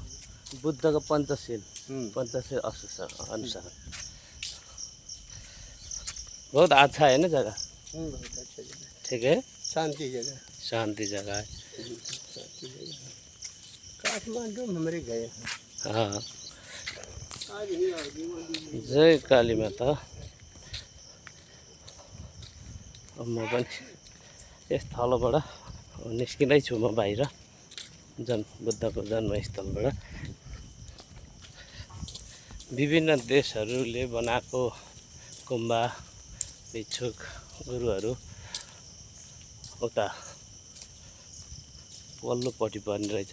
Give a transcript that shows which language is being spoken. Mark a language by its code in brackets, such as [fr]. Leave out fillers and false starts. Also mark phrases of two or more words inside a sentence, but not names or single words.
[hi] बुद्ध का पंचशील अनुसार बहुत अच्छा है ना जगह? बहुत अच्छा जगह। ठीक है, शांति जगह है। काठमांडू में हमारे गए। हाँ, जय काली माता। [ne] म पनि यस थलोबाट निस्किँदै छु म बाहिर बुद्धको जन्मस्थलबाट। विभिन्न देशहरूले बनाएको गुम्बा भिक्षुक गुरुहरू उता पल्लोपट्टि पर्ने रहेछ।